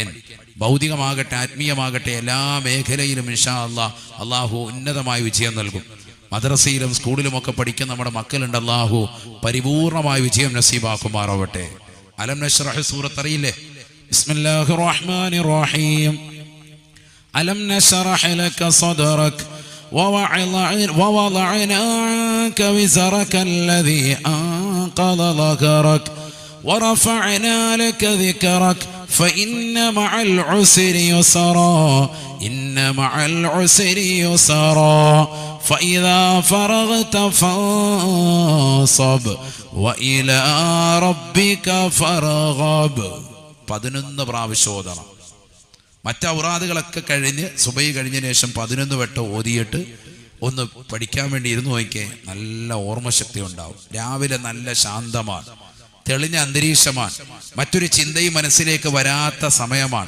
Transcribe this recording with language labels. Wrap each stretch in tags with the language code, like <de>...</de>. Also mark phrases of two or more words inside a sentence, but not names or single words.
<ml>ഭൗതികമാകട്ടെ ആത്മീയമാകട്ടെ എല്ലാ മേഖലയിലും</ml> <ar>إن شاء الله</ar> <ml>അള്ളാഹു ഉന്നതമായ വിജയം നൽകും. മദ്രസയിലും സ്കൂളിലുമൊക്കെ പഠിക്കുന്ന നമ്മുടെ മക്കളുണ്ട്. അള്ളാഹു പരിപൂർണമായ വിജയം നസീബാക്കുമാറാവട്ടെ. അലം നശ്റഹ് സൂറത്ത് അറിയില്ലേ?</ml> <ar>بسم الله الرحمن الرحيم. ألم نشرح لك صدرك ووضعنا عنك وزرك الذي أنقض ظهرك ورفعنا لك ذكرك فإن مع العسر يسرا إن مع العسر يسرا فإذا فرغت فانصب وإلى ربك فارغب.</ar> <ml>11 പ്രാവശ്യം ഓതണം. മറ്റൗറാദുകളൊക്കെ കഴിഞ്ഞ് സുബൈ കഴിഞ്ഞതിന് ശേഷം 11 വട്ടം ഓതിയിട്ട് ഒന്ന് പഠിക്കാൻ വേണ്ടി ഇരുന്ന് നോക്കിയേ. നല്ല ഓർമ്മശക്തി ഉണ്ടാവും. രാവിലെ നല്ല ശാന്തമാണ്, തെളിഞ്ഞ അന്തരീക്ഷമാണ്, മറ്റൊരു ചിന്തയും മനസ്സിലേക്ക് വരാത്ത സമയമാണ്.</ml>